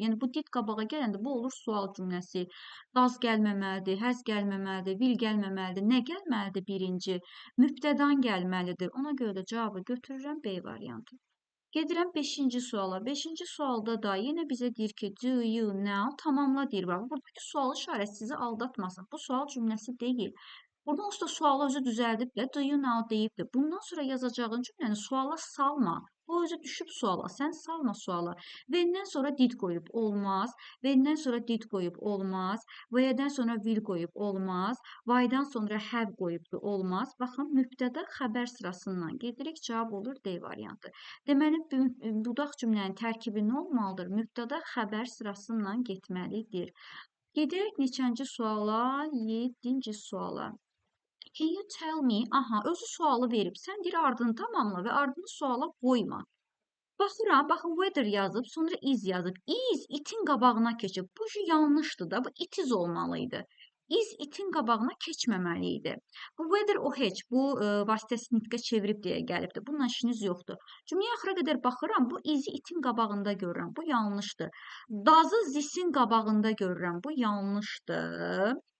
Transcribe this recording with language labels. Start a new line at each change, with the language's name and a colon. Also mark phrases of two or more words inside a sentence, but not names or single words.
Azerbaijani: Yəni, bu did qabağa gələndə bu olur sual cümləsi. Does gəlməməlidir, has gəlməməlidir, will gəlməməlidir. Nə gəlməlidir birinci? Mübtədan gəlməlidir. Ona görə də cavabı götürürəm B variantı. Gedirəm 5-ci suala. 5-ci sualda da yenə bizə deyir ki,
English: do you now
Azerbaijani: tamamla deyir. Buradakı sual işarəsi sizi aldatmasın. Bu sual cümləsi deyil. Buradan usta sualı özü düzəldib
English: do you now
Azerbaijani: deyibdir. Bundan sonra yazacağın cümləni suala salma. O özü düşüb suala, sən salma suala. V'dən sonra did qoyub olmaz, V'dən sonra did qoyub olmaz, V'dən sonra will qoyub olmaz, V'dan sonra have qoyubdur olmaz. Baxın, mübtəda xəbər sırasından gedirik, cavab olur D variantı. Deməli, budaq cümlənin tərkibi nə olmalıdır? Mübtəda xəbər sırasından getməlidir. Gedək neçənci suala? 7-ci suala.
English: Can you tell me?
Azerbaijani: Aha, özü sualı verib. Sən deyir, ardını tamamla və ardını suala qoyma. Baxıram, baxın, weather yazıb, sonra is yazıb. Is itin qabağına keçib. Bu yanlışdır da, bu
English: it is
Azerbaijani: olmalıydı. Is itin qabağına keçməməli idi. Bu weather o heç, bu vasitəsi nitqə çevirib deyə gəlibdir. Bununla işiniz yoxdur. Cümləyə axıra qədər baxıram, bu izi itin qabağında görürəm. Bu yanlışdır. Does'ı this'in qabağında görürəm. Bu yanlışdır.